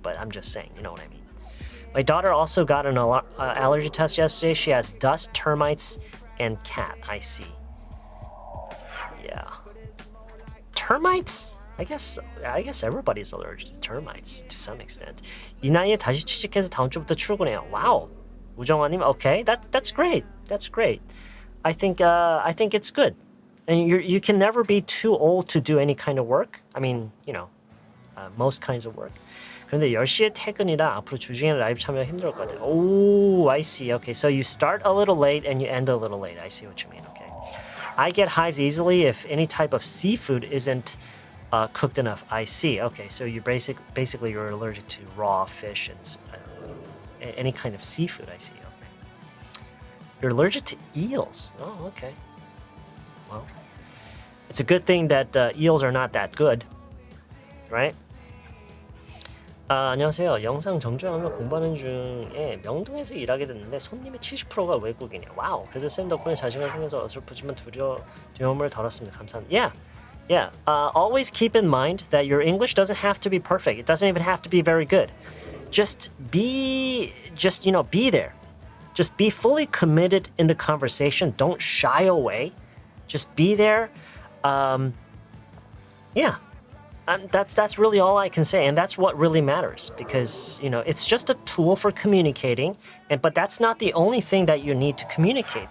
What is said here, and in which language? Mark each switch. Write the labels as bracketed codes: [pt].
[en] But I'm just saying, you know what I mean. My daughter also got an allergy test yesterday. She has dust, termites, and cat. I see. Yeah. Termites? I guess everybody's allergic to termites to some extent. [ko] 이 나이에 다시 취직해서 다음 주부터 출근해요. [en] Wow. 우정아님, okay, that's great. That's great. I think it's good. And you can never be too old to do any kind of work. I mean, most kinds of work. [ko] 그런데 10시에 퇴근이라 앞으로 주중에 라이브 참여가 힘들 것 같아요. [en] Oh, I see. Okay, so you start a little late and you end a little late. I see what you mean. Okay. I get hives easily if any type of seafood isn't cooked enough. I see. Okay, so you basically you're allergic to raw fish and any kind of seafood. I see. Okay. You're allergic to eels. Oh, okay. Well, it's a good thing that eels are not that good, right? [ko] 안녕하세요. 영상 정주행하며 공부하는 중에 명동에서 일하게 됐는데 손님의 70%가 외국인이에요. 와우. 그래도 쌤 덕분에 자신감 생겨서 어설프지만 두려움을 덜었습니다. 감사합니다. Yeah. [en] Always keep in mind that your English doesn't have to be perfect. It doesn't even have to be very good. Just be there. Just be fully committed in the conversation. Don't shy away. Just be there. Yeah. That's really all I can say, and that's what really matters because it's just a tool for communicating, but that's not the only thing that you need to communicate.